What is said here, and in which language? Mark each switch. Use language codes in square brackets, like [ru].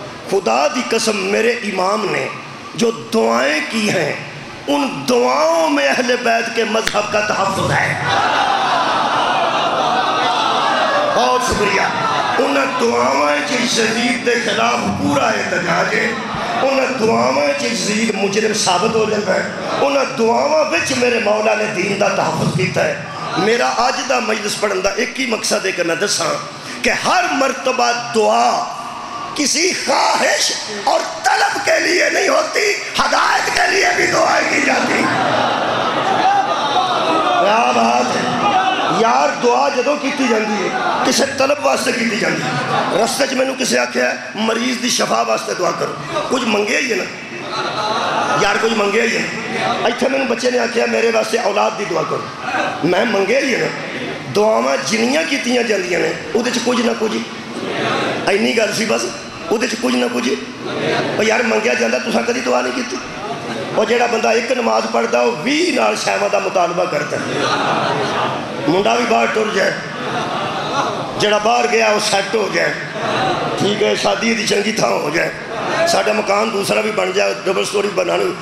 [pa] خدا دی قسم [ur] میرے امام نے جو دعائیں کی ہیں ان دعاؤں میں اہل بیت کے مذہب کا تحفظ ہے. [pa] بہت شکریہ. ان دعاؤں یزید دے خلاف پورا احتجاج ہے. ان دعاواں یزید مجرم ثابت ہو جاتا ہے. ان دعاواں وچ میرے مولا نے دین دا تحفظ کیتا ہے. میرا اج دا مجلس پڑھن دا ایک ہی مقصد ہے کہ میں دساں [ur] کہ ہر مرتبہ دعا کسی خواہش اور طلب کے لیے نہیں ہوتی, ہدایت کے لیے بھی دعائیں کی جاتی. [pa] کیا بات ہے یار, دعا جدوں کیتی جاندی ہے کسی طلب واسطے کیتی جاندی ہے. رستے چ مینوں کسی آکھیا ہے مریض دی شفا واسطے دعا کرو, کچھ منگیا ہی ہے نا یار, کچھ منگیا ہی ہے. ایتھے مینوں بچے نے آکھیا میرے واسطے اولاد دی دعا کرو, میں منگیا ہی ہے نا. دعاواں جنیاں کیتیاں جاندیاں نے اودے چ کچھ نہ کچھ اینی گل سی, بس اودے چ کچھ نہ کچھ. او یار منگیا جاندا, تساں کدی دعا نہیں کیتی. اور جیڑا بندہ ایک نماز پڑھدا وہ 20 نال شیواں دا مطالبہ کرتا ہے. منڈا بھی باہر ٹر جائے, جڑا باہر گیا وہ سیٹ ہو جائے, ٹھیک ہے, شادی دی چنگی تھاں ہو جائے, ساڈا مکان دوسرا بھی بن جائے, ڈبل سٹوری بنانے.